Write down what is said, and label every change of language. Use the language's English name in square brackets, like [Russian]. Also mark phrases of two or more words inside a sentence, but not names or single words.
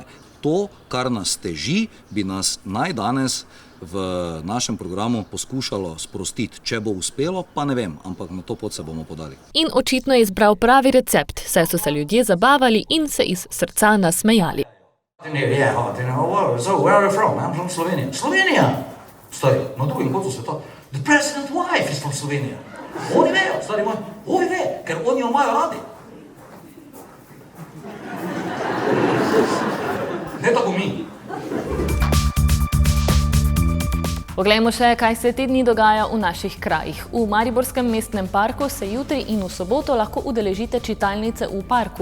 [Slovenian] To, kar nas teži, bi nas naj danes v našem programu poskušalo sprostiti. Če bo uspelo, pa ne vem, ampak na to pot se bomo podali. In očitno je izbral pravi recept, saj so se ljudje zabavali in se iz srca nasmejali. Slovenija! Stari, na drugem koncu sveta. [English] The president's wife is from Slovenija. [Slovenian] Oni vejo, stari moj, oni ve, ker oni jo imajo radi. Ne tako mi. Poglejmo še, kaj se te dni dogaja v naših krajih. V Mariborskem mestnem parku se jutri in v soboto lahko udeležite čitalnice v parku.